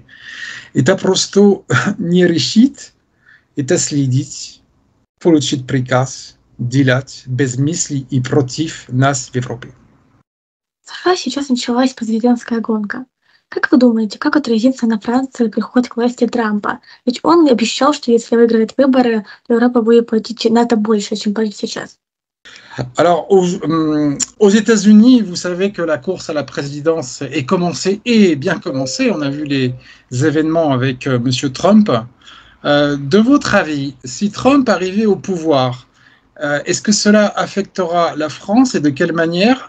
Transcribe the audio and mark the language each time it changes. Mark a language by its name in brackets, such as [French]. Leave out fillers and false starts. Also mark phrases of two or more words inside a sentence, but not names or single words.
[Russian] Это просто не решить, это следить, получить приказ, делать без мыслей и против нас в Европе. В США сейчас началась президентская гонка. Как вы думаете, как отразится на Франции приход к власти Трампа? Ведь он обещал, что если выиграет выборы, то Европа будет платить НАТО больше, чем платит сейчас. [French] Alors, aux États-Unis, vous savez que la course à la présidence est commencée et bien commencée. On a vu les événements avec M. Trump. De votre avis, si Trump arrivait au pouvoir, est-ce que cela affectera la France et de quelle manière?